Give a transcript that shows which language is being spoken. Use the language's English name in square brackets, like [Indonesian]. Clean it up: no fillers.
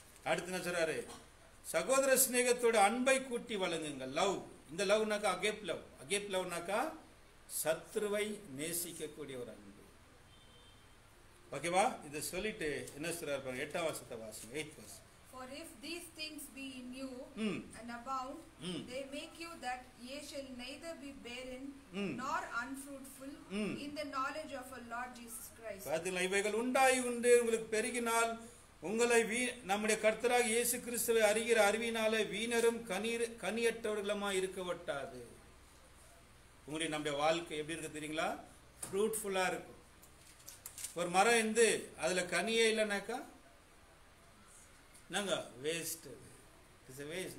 [Tamil] அடுத்து என்ன சொல்றாரு, சகோதர சிநேகத்தோட அன்பை கூட்டி வழங்குங்க. லவ், இந்த லவ்னாக்கா அகேப் லவ். அகேப் லவ்னாக்கா சத்ருவை நேசிக்கக்கூடிய ஒரு அன்பு. ஓகேவா? இதை சொல்லிட்டு என்ன சொல்றாரு பாருங்க, 8ஆம் வசனத்தை வாசிங்க. [English] 8th verse. For if these things be in you and abound, they make you that ye shall neither be barren nor unfruitful in the knowledge of our Lord Jesus Christ. [Tamil] பாத்தீங்களா? இவைகள் உண்டாய் உண்டு உங்களுக்கு பெருகினால் உங்களை நம்முடைய கர்த்தராக இயேசு கிறிஸ்துவை அறிகிற அறிவினாலே வீணரும் கனியற்றவர்களுமா இருக்க வட்டாது. உங்களுடைய நம்முடைய வாழ்க்கை எப்படி இருக்கு தெரியுங்களா? ஃப்ரூட்ஃபுல்லா இருக்கும். ஒரு மரம் இருந்து அதுல கனியே இல்லைனாக்கா நாங்க வேஸ்ட். [English] It's a waste.